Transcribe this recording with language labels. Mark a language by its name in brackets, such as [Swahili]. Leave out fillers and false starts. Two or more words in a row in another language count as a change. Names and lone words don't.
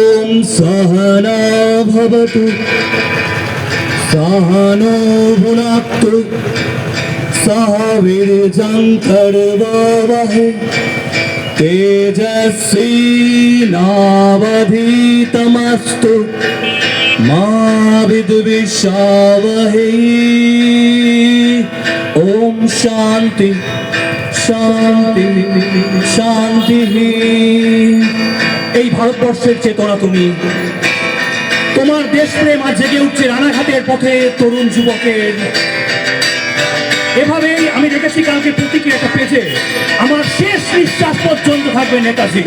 [Sanskrit] सहना भवतु सहनो भुनक्तु सह वीर्यं कर्वावहै तेजस्वी नावधीतमस्तु मा विद्विषावहै। ओम शांति शांति शांति। [Bangla] এই ভারতবর্ষের চেতনা তুমি, তোমার দেশপ্রেম আজ জেগে উঠছে রানাঘাটের পথে তরুণ যুবকের। এভাবেই আমি দেখেছি কালকে প্রতীকের একটা পেজে আমার শেষ নিঃশ্বাস পর্যন্ত থাকবে নেতাজি।